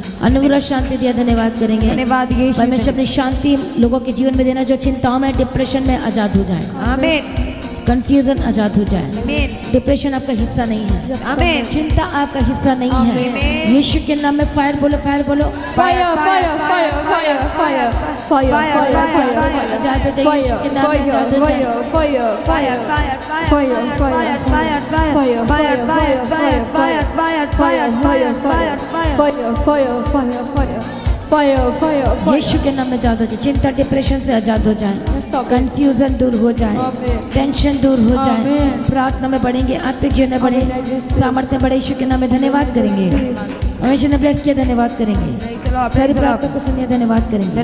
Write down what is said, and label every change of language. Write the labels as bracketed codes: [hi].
[hi] अनुग्रह शांति दिया। धन्यवाद करेंगे। धन्यवाद यीशु। परमेश्वर अपनी शांति लोगों के जीवन में देना, जो चिंताओं में, डिप्रेशन में आजाद हो जाए, आमीन। कंफ्यूजन आजाद हो जाए। आमीन। डिप्रेशन आपका हिस्सा नहीं है। आमीन। चिंता आपका हिस्सा नहीं है। आमीन। यीशु के नाम में फायर बोलो, फायर बोलो। [en] Fire, fire, fire, fire, fire, fire, fire, fire, fire. [hi] आजाद हो जाए यीशु के नाम में, आजाद हो जाए। [en] Fire, fire, fire, fire, fire, fire, fire, fire, fire, fire, fire, fire, fire, fire, fire, fire, fire, fire, fire, fire. fire, fire, fire. [hi] यीशु के नाम में आजाद हो जाए, चिंता डिप्रेशन से आजाद हो जाए, [en] Yes, Amen. [hi] कंफ्यूजन दूर हो जाए, [en] Amen. [hi] टेंशन दूर हो जाए, [en] Amen. [hi] प्रार्थना में बढ़ेंगे, आत्मिक जीवन में बढ़े, [en] Amen. I receive. [hi] सामर्थ्य बढ़े। यीशु के नाम में धन्यवाद करेंगे, हमेशा ने ब्लेस किया, धन्यवाद करेंगे, सारी प्रार्थना को सुनिए, धन्यवाद करेंगे,